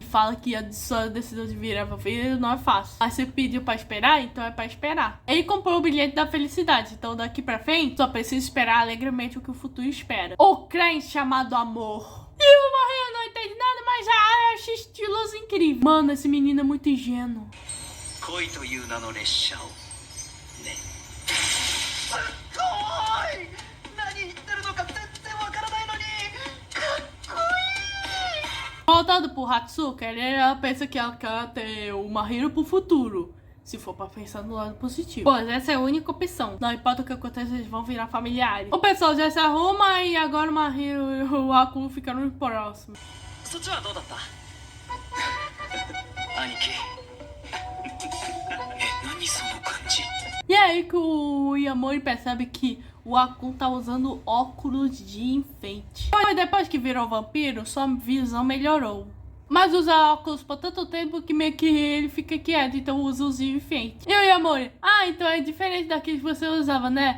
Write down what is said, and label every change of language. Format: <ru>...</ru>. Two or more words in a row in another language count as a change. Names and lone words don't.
<pt>Fala que a sua decisão de virar vampiro não é fácil. Mas você pediu pra esperar, então é pra esperar. Ele comprou o bilhete da felicidade, então daqui pra frente só precisa esperar alegremente o que o futuro espera. O crente chamado amor. E o Mahiro não entende nada, mas já acha estiloso incrível. Mano, esse menino é muito ingênuo.</pt> <ja>恋という名の列車をね。すっごい！何言ってるのか全然わからないのにかっこいい！</ja> <pt>Voltando pro Hatsuka, ela pensa que ela quer ter o Mahiro pro futuro. Se for pra pensar no lado positivo. Pois essa é a única opção. Não importa o que aconteça, eles vão virar familiares. O pessoal já se arruma e agora o Mahiro e o Akun ficaram próximos.</pt> <ja>そっちはどうだった兄貴何その感じ</ja> <pt>E aí que o Yamori percebe que o Akun tá usando óculos de enfeite. Mas depois que virou vampiro, sua visão melhorou. Mas usa óculos por tanto tempo que meio que ele fica quieto, então usa os de enfeite. E o Yamori: então é diferente daqueles que você usava, né?</pt>